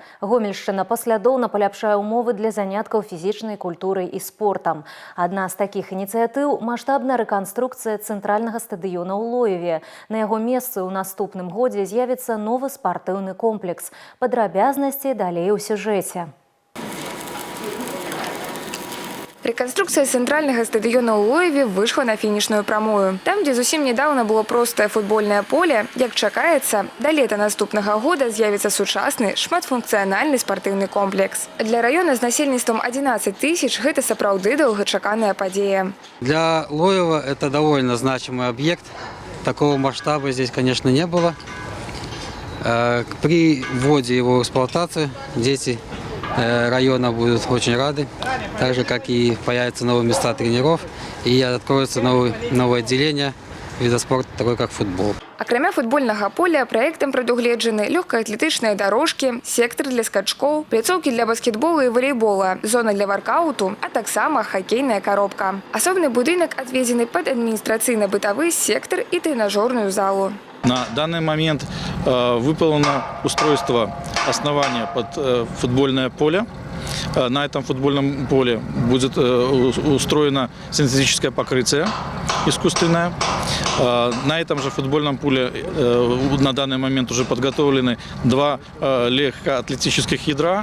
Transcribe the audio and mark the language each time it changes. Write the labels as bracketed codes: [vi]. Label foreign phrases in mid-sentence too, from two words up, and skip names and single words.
[be] Гомельшчына паслядоўна паляпшае ўмовы для заняткаў фізічнай культурай і спортам. Адна з такіх ініцыятыў – маштабная рэканструкцыя цэнтральнага стадыёна ў Лоеве. На яго месцы ў наступным годзе з'явіцца новы спартыўны комплекс. Падрабязнасці далей у сюжэце. [ru] Реконструкция центрального стадиона у Лоеве вышла на финишную прамую. Там, где [be] зусім недавно было простое футбольное поле, як чакаецца, до лета наступного года з'явіцца сучасны, шматфункцыянальны спартыўны комплекс. Для района с насельніцтвом 11 тысяч гэта сапраўды доўгачаканая падзея. [ru] Для Лоева это довольно значимый объект. Такого масштаба здесь, конечно, не было. При вводе его в эксплуатацию дети района будут очень рады, так же, как и появятся новые места тренеров и откроются новые отделения вида спорта, такой как футбол. [be] Акрамя футбольного поля проектом прадугледжаны лёгкаатлетычныя дорожки, сектор для скачкоў, пляцоўкі для баскетбола и волейбола, зона для воркауту, а таксама хоккейная коробка. Асобны будынак адведзены под администрацыйна-бытавы сектор и тренажерную залу. [ru] На данный момент выполнено устройство основания под футбольное поле. На этом футбольном поле будет устроено синтетическое покрытие искусственное. На этом же футбольном поле на данный момент уже подготовлены два легкоатлетических ядра.